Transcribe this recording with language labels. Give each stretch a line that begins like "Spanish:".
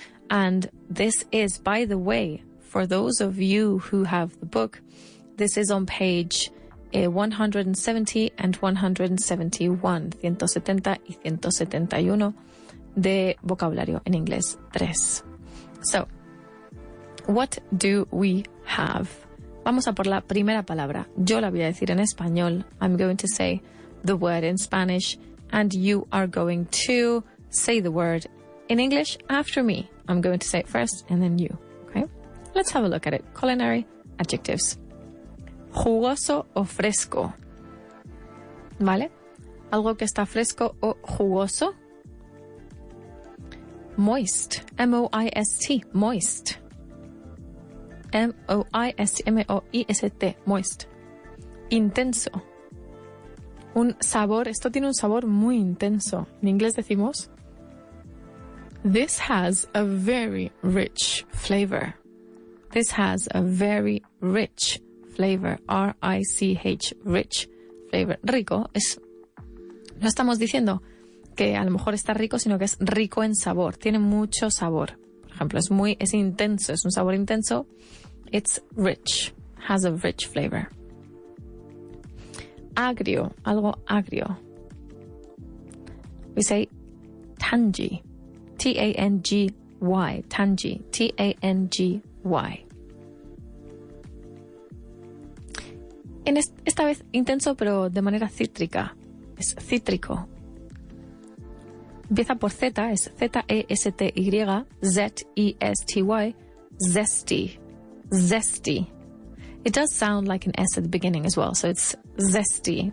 English: And this is, by the way, for those of you who have the book, this is on page 170 and 171,
Spanish: 170 y 171 de vocabulario en inglés 3.
English: So, what do we have?
Spanish: Vamos a por la primera palabra. Yo la voy a decir en español.
English: I'm going to say the word in Spanish, and you are going to say the word in English after me. I'm going to say it first, and then you. Okay? Let's have a look at it. Culinary adjectives.
Spanish: Jugoso o fresco. ¿Vale? Algo que está fresco o jugoso.
English: Moist. M-O-I-S-T. Moist. M-O-I-S-T. M-O-I-S-T. Moist.
Spanish: Intenso. Un sabor. Esto tiene un sabor muy intenso. En inglés decimos:
English: this has a very rich flavor. This has a very rich flavor. R-I-C-H. Rich flavor.
Spanish: Rico es... No estamos diciendo que a lo mejor está rico, sino que es rico en sabor. Tiene mucho sabor. Por ejemplo, es intenso. Es un sabor intenso.
English: It's rich. Has a rich flavor.
Spanish: Agrio. Algo agrio.
English: we say tangy. T-A-N-G-Y. Tangy. T-A-N-G-Y.
Spanish: Esta vez intenso, pero de manera cítrica. Es cítrico. Empieza por Z, es Z-E-S-T-Y, Z-E-S-T-Y, zesty.
English: Zesty. It does sound like an S at the beginning as well, so it's zesty.